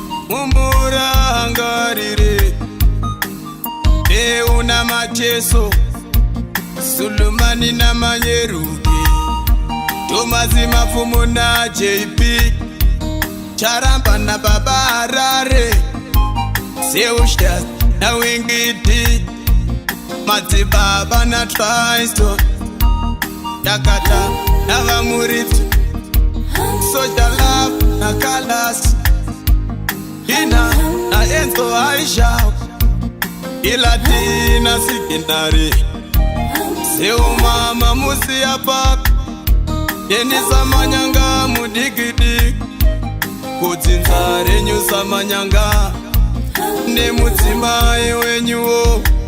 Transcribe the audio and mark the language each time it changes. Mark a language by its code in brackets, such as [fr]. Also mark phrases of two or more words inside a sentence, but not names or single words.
[sn] Mumburangarire, Deu namacheso, Sulumani namanyeruki, Tomasi Mafumo na J P, Charamba na Baba Harare, Zeushtas na Wingiti, Madzibaba na Triston, Dakata na Vamurit, Soja Love na Kalas, Ina na Enzo Aisha, Ilatina Sikinari, Zeu Mama Musia Park, Denisa Manyanga Mudigidi, Kudzinza renyu Samanyanga, nemudzimai wenyuwo.